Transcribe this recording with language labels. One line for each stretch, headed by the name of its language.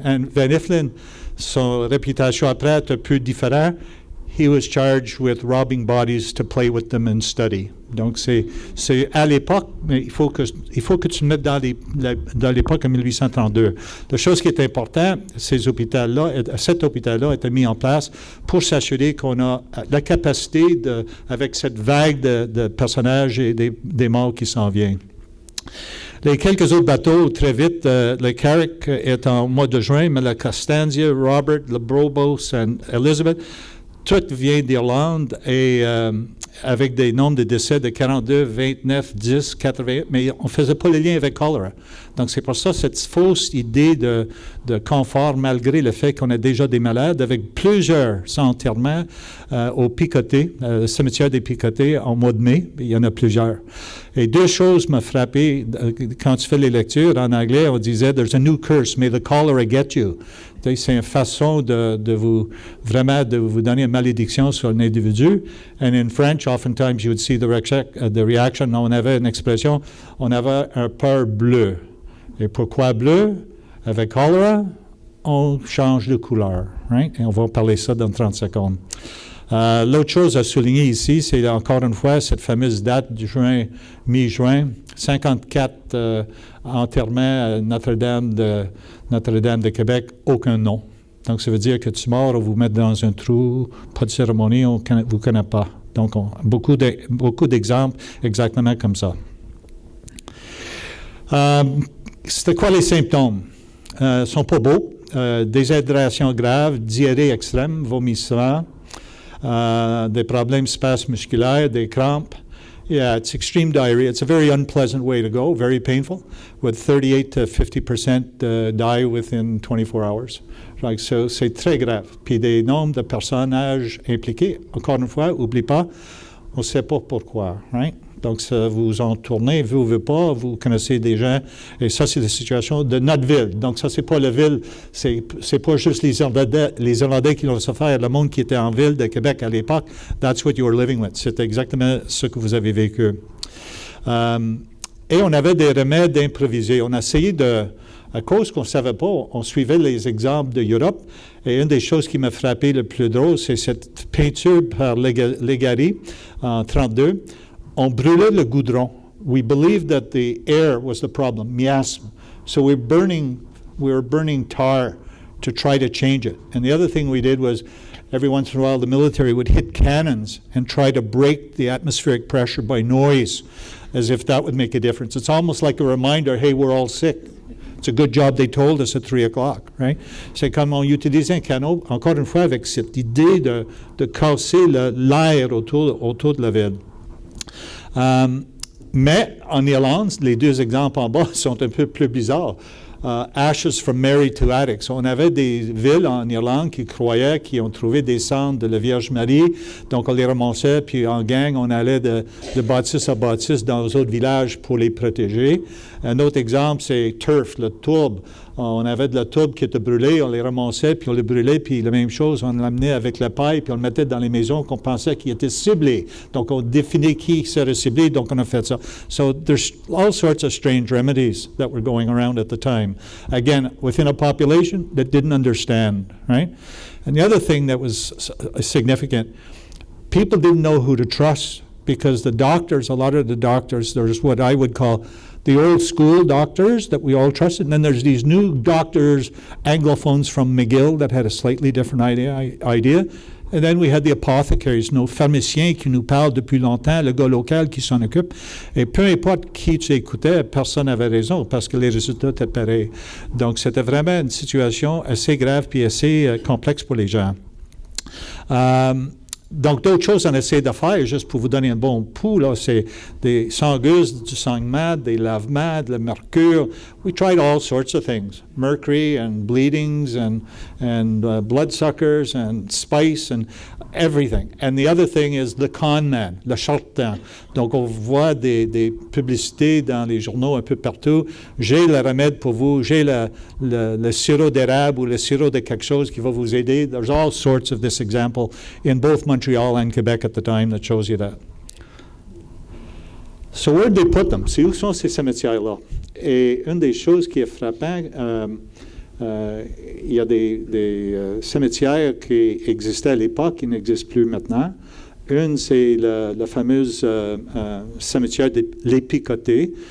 French: Et Van Liffland, son réputation après est un peu différente.
English: He was charged with robbing bodies to play with them and study.
French: Donc, c'est à l'époque, mais il faut que tu le mettes dans l'époque en 1832. La chose qui est importante, cet hôpital-là a été mis en place pour s'assurer qu'on a la capacité, avec cette vague de personnages et des morts qui s'en viennent. Les quelques autres bateaux, très vite, le Carrick est en mois de juin, mais le Costanza, Robert, le Brobos et Elizabeth, tout vient d'Irlande et avec des nombres de décès de 42, 29, 10, 81, mais on ne faisait pas le lien avec choléra. Donc, c'est pour ça cette fausse idée de confort, malgré le fait qu'on a déjà des malades, avec plusieurs enterrements au Picoté, le cimetière des Picotés, en mois de mai. Il y en a plusieurs. Et 2 choses m'ont frappé. Quand tu fais les lectures, en anglais, on disait «
English: There's a new curse, may the cholera get you ».
French: C'est une façon de vous donner une malédiction sur un individu.
English: And in French, oftentimes you would see the reaction.
French: On avait une expression, on avait un peur bleu. Et pourquoi bleu? Avec cholera, on change de couleur. Right? Et on va parler ça dans 30 secondes. L'autre chose à souligner ici, c'est encore une fois cette fameuse date du mi-juin, 54 enterrements à Notre-Dame de Québec, aucun nom. Donc, ça veut dire que tu meurs, on vous met dans un trou, pas de cérémonie, on ne vous connaît pas. Donc, beaucoup d'exemples exactement comme ça. C'était quoi les symptômes? Ils sont pas beaux. Déshydratation grave, diarrhée extrême, vomissement, des problèmes spasmusculaires, des crampes.
English: Yeah, it's extreme diarrhea. It's a very unpleasant way to go, very painful, with 38 to 50% die within 24 hours.
French: Like, so, c'est très grave. Puis des nombres de personnages impliqués, encore une fois, n'oublie pas, on ne sait pas pourquoi, right? Donc, ça vous en tournez, vous ne pas, vous connaissez des gens, et ça, c'est la situation de notre ville. Donc, ça, c'est pas la ville, c'est pas juste les Irlandais qui l'ont souffert, le monde qui était en ville de Québec à l'époque,
English: that's what you were living with.
French: C'est exactement ce que vous avez vécu. Et on avait des remèdes improvisés. On a essayé à cause qu'on ne savait pas, on suivait les exemples de l'Europe, et une des choses qui m'a frappé le plus drôle, c'est cette peinture par Légaré en 1932. On brûlait le goudron.
English: We believed that the air was the problem, miasme. So we were burning tar to try to change it. And the other thing we did was, every once in a while, the military would hit cannons and try to break the atmospheric pressure by noise, as if that would make a difference. It's almost like a reminder, hey, we're all sick. It's a good job they told us at 3 o'clock, right?
French: C'est comme on utilisait un canon, encore une fois, avec cette idée de casser l'air autour de la ville. Mais en Irlande, les deux exemples en bas sont un peu plus bizarres.
English: Ashes from Mary to Attic.
French: On avait des villes en Irlande qui ont trouvé des cendres de la Vierge Marie. Donc, on les ramassait, puis en gang, on allait de bâtisse à bâtisse dans les autres villages pour les protéger. Un autre exemple, c'est turf, le tourbe. On avait de la tourbe qui était brûlée, on les ramassait, puis on les brûlait, puis la même chose, on l'amenait avec la paille, puis on le mettait dans les maisons qu'on pensait qu'ils étaient ciblés. Donc, on définit qui serait ciblé, donc on a fait ça.
English: So, there's all sorts of strange remedies that were going around at the time. Again, within a population that didn't understand, right? And the other thing that was significant, people didn't know who to trust because the doctors, a lot of the doctors, there's what I would call the old school doctors that we all trusted, and then there's these new doctors, Anglophones from McGill that had a slightly different idea. And then we had the apothecaries,
French: nos pharmaciens qui nous parlent depuis longtemps, le gars local qui s'en occupe. Et peu importe qui tu écoutais, personne n'avait raison parce que les résultats étaient pareils. Donc, c'était vraiment une situation assez grave puis assez complexe pour les gens. Donc, d'autres choses on essaie de faire, juste pour vous donner un bon pouls, là, c'est des sangueuses, du saignement, des lavements, de la mercure.
English: We tried all sorts of things, mercury and bleedings and bloodsuckers and spice and everything. And the other thing is the con man,
French: le charlatan. Donc, on voit des publicités dans les journaux un peu partout. J'ai le remède pour vous, j'ai le sirop d'érable ou le sirop de quelque chose qui va vous aider.
English: There's all sorts of this example in both Montreal and Quebec at the time that shows you that. So where did they put them?
French: C'est où sont ces cimetières-là? Et une des choses qui est frappante, il y a des cimetières qui existaient à l'époque, qui n'existent plus maintenant. Une, c'est le fameux cimetière de l'Épicoté.